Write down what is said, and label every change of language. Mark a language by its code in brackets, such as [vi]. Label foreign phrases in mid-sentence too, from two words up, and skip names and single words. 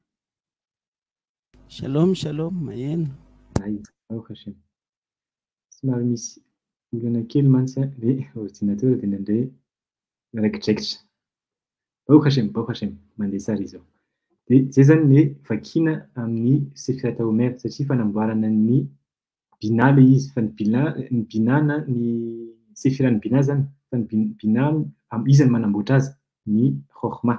[he] Shalom, shalom, maheno. Ay, Baruch Hashem. [mg] Somary misy olana kely mantsy ilay ordinateur dia indraindray miraikitra. [he] Baruch Hashem, [mg] mandeha tsara izy ao. Dia izay zany ny vakina amin'ny [he] Sefirat HaOmer [mg] satria fanamboarana ny Bina ilay izy, fa ny Bina na ny Sefira ny Bina zany, fa ny Bina izy no manamboatra azy, ny Chokhma.